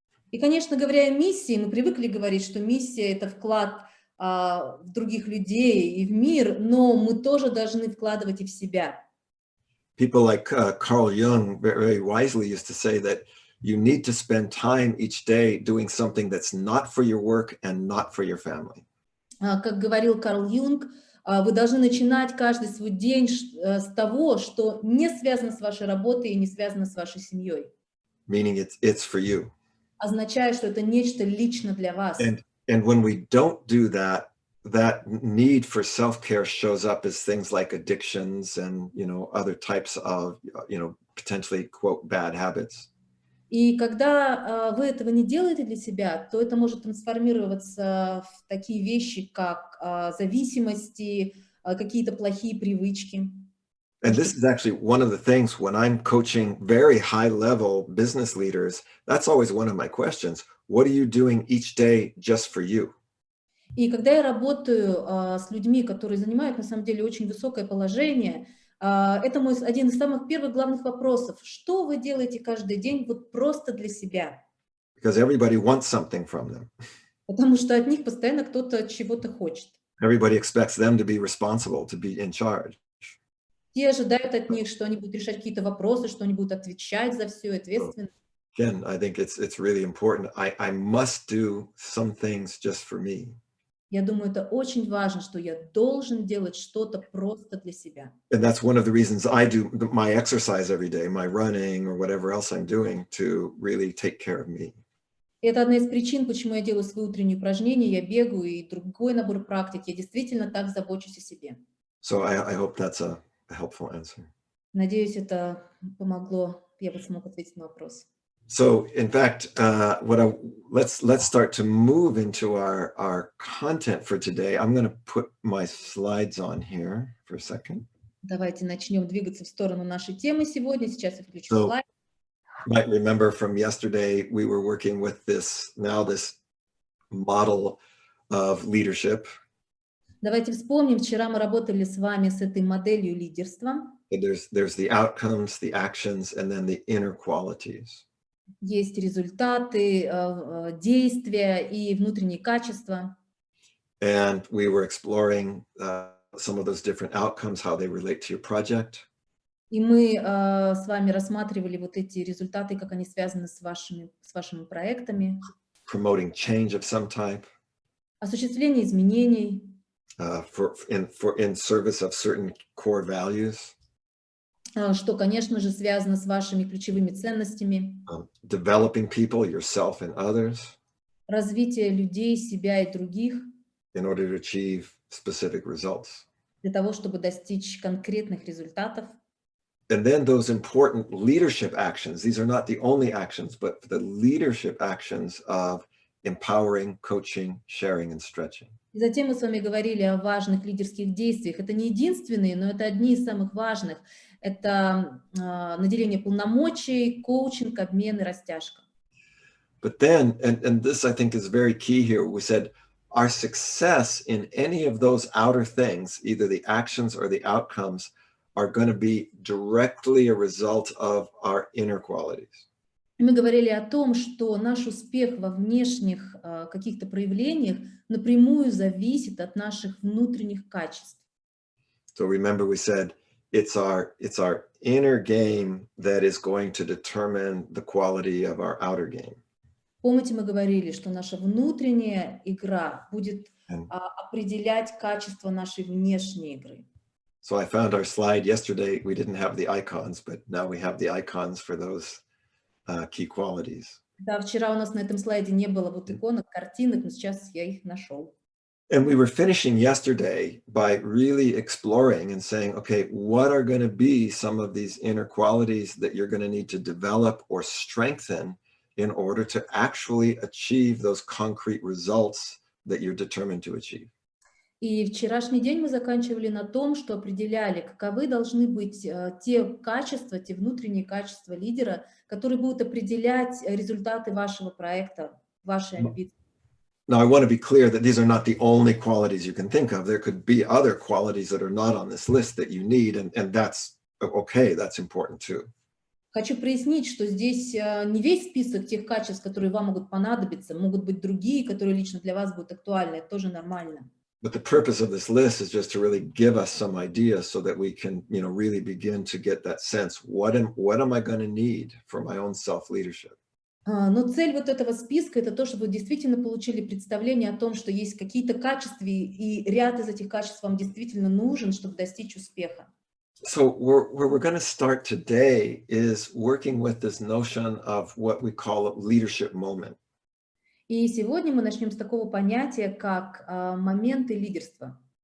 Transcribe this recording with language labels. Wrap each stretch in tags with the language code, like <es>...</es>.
<ru>И, конечно, говоря о миссии, мы привыкли говорить, что миссия — это вклад в других людей и в мир, но мы тоже должны вкладывать и в себя.</ru> <en>People like Carl Jung very wisely used to say that you need to spend time each day doing something that's not for your work and not for your family.</en> <ru>Как говорил Карл Юнг, вы должны начинать каждый свой день с того, что не связано с вашей работой и не связано с вашей семьей.</ru> <en>Meaning it's for you.</en> <ru>Означает, что это нечто лично для вас.</ru> <en>And when we don't do that, that need for self-care shows up as things like addictions and, you know, other types of, you know, potentially, quote, bad habits.</en> <ru>И когда вы этого не делаете для себя, то это может трансформироваться в такие вещи, как зависимости, какие-то плохие привычки.</ru> <en>And this is actually one of the things when I'm coaching very high-level business leaders, that's always one of my questions. What are you doing each day just for you?</en> <ru>И когда я работаю с людьми, которые занимают на самом деле очень высокое положение, это мой один из самых первых главных вопросов. Что вы делаете каждый день вот просто для себя?</ru> <en>Because everybody wants something from them.</en> <ru>Потому что от них постоянно кто-то чего-то хочет.</ru> <en>Everybody expects them to be responsible, to be in charge.</en> <ru>Те ожидают от них, что они будут решать какие-то вопросы, что они будут отвечать за все, ответственно.</ru> <en>Again, I think it's really important. I must do some things just for me.</en> <ru>Я думаю, это очень важно, что я должен делать что-то просто для себя.</ru> <en>And that's one of the reasons I do my exercise every day, my running or whatever else I'm doing to really take care of me.</en> <ru>Это одна из причин, почему я делаю свои утренние упражнения, я бегаю и другой набор практик. Я действительно так забочусь о себе.</ru> <en>So I hope that's a helpful answer.</en> <ru>Надеюсь, это помогло, я бы смог ответить на вопрос.</ru> <en>So, in fact, let's start to move into our content for today. I'm going to put my slides on here for a second.</en> <ru>Давайте начнем двигаться в сторону нашей темы сегодня. Сейчас я включу</ru> <en>So,</en> <ru>слайд.</ru> <en>you might remember from yesterday, we were working with this model of leadership.</en> <ru>Давайте вспомним, вчера мы работали с вами с этой моделью лидерства.</ru> <en>There's the outcomes, the actions, and then the inner qualities.</en> <ru>Есть результаты, действия и внутренние качества.</ru> <en>And we were exploring some of those different outcomes, how they relate to your project.</en> <ru>И мы с вами рассматривали вот эти результаты, как они связаны с вашими проектами.</ru> <en>Promoting change of some type.</en> <ru>Осуществление изменений.</ru> <en>In service of certain core values.</en> <ru>Что, конечно же, связано с вашими ключевыми ценностями.</ru> <en>Developing people, yourself and others.</en> <ru>Развитие людей, себя и других.</ru> <en>In order to achieve specific results.</en> <ru>Для того, чтобы достичь конкретных результатов.</ru> <en>And then those important leadership actions, these are not the only actions, but the leadership actions of empowering, coaching, sharing, and stretching.</en> <ru>И затем мы с вами говорили о важных лидерских действиях. Это не единственные, но это одни из самых важных. Это наделение полномочий, коучинг, обмен и растяжка.</ru> <en>But then, and this I think is very key here, we said our success in any of those outer things, either the actions or the outcomes, are going to be directly a result of our inner qualities.</en> <ru>Мы говорили о том, что наш успех во внешних каких-то проявлениях напрямую зависит от наших внутренних качеств.</ru> <en>So remember we said it's our inner game that is going to determine the quality of our outer game.</en> <ru>Помните, мы говорили, что наша внутренняя игра будет определять качество нашей внешней игры.</ru> <en>So I found our slide yesterday. We didn't have the icons, but now we have the icons for those key qualities.</en> <ru>Да, вчера у нас на этом слайде не было вот иконок, картинок, но сейчас я их нашел.</ru> <en>And we were finishing yesterday by really exploring and saying, okay, what are going to be some of these inner qualities that you're going to need to develop or strengthen in order to actually achieve those concrete results that you're determined to achieve.</en> <ru>И вчерашний день мы заканчивали на том, что определяли, каковы должны быть те качества, те внутренние качества лидера, которые будут определять результаты вашего проекта, вашей амбиции.</ru> <en>Now, I want to be clear that these are not the only qualities you can think of. There could be other qualities that are not on this list that you need, and that's okay, that's important too.</en> <ru>Хочу прояснить, что здесь не весь список тех качеств, которые вам могут понадобиться, могут быть другие, которые лично для вас будут актуальны, это тоже нормально.</ru> <en>But the purpose of this list is just to really give us some ideas so that we can, really begin to get that sense. What am I going to need for my own self-leadership?</en> <ru>Но цель вот этого списка – это то, чтобы вы действительно получили представление о том, что есть какие-то качества, и ряд из этих качеств вам действительно нужен, чтобы достичь успеха. So where we're going to start today is working with this notion of what we call a leadership moment. И сегодня мы начнем с такого понятия, как моменты лидерства.</ru>